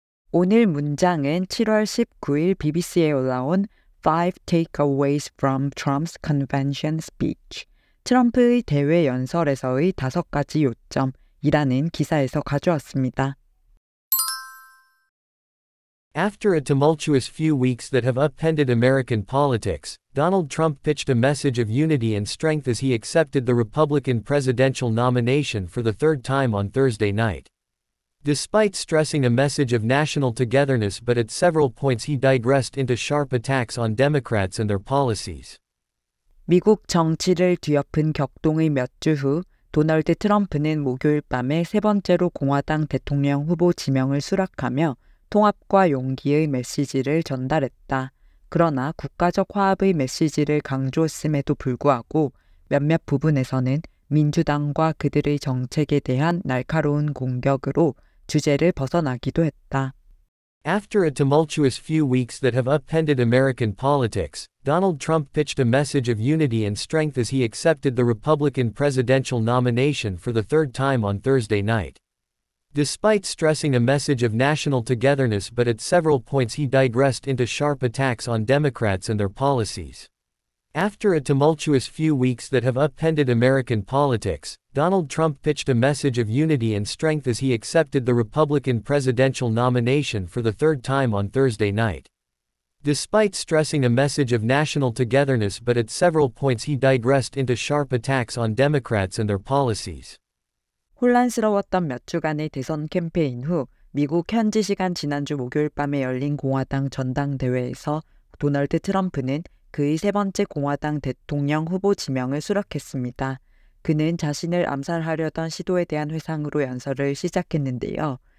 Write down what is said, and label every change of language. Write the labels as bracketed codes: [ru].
[ko] 오늘 문장은 7월 19일 BBC에 올라온 [en] Five Takeaways from Trump's Convention Speech, [ko] 트럼프의 대회 연설에서의 5가지 요점이라는 기사에서 가져왔습니다. [en] After a tumultuous few weeks that have upended American politics, Donald Trump pitched a message of unity and strength as he accepted the Republican presidential nomination for the third time on Thursday night. Despite stressing a message of national togetherness, but at several points he digressed into sharp attacks on Democrats and their policies. [ko] 미국 정치를 뒤엎은 격동의 몇 주 후 도널드 트럼프는 목요일 밤에 세 번째로 공화당 대통령 후보 지명을 수락하며 통합과 용기의 메시지를 전달했다. 그러나 국가적 화합의 메시지를 강조했음에도 불구하고 몇몇 부분에서는 민주당과 그들의 정책에 대한 날카로운 공격으로 주제를 벗어나기도 했다. [en] After a tumultuous few weeks that have upended American politics, Donald Trump pitched a message of unity and strength as he accepted the Republican presidential nomination for the third time on Thursday night. Despite stressing a message of national togetherness, but at several points he digressed into sharp attacks on Democrats and their policies. After a tumultuous few weeks that have upended American politics, Donald Trump pitched a message of unity and strength as he accepted the Republican presidential nomination for the third time on Thursday night. Despite stressing a message of national togetherness, but at several points he digressed into sharp attacks on Democrats and their policies. [ko] 혼란스러웠던 몇 주간의 대선 캠페인 후 미국 현지 시간 지난주 목요일 밤에 열린 공화당 전당대회에서 도널드 트럼프는 그의 세 번째 공화당 대통령 후보 지명을 수락했습니다. 그는 자신을 암살하려던 시도에 대한 회상으로 연설을 시작했는데요.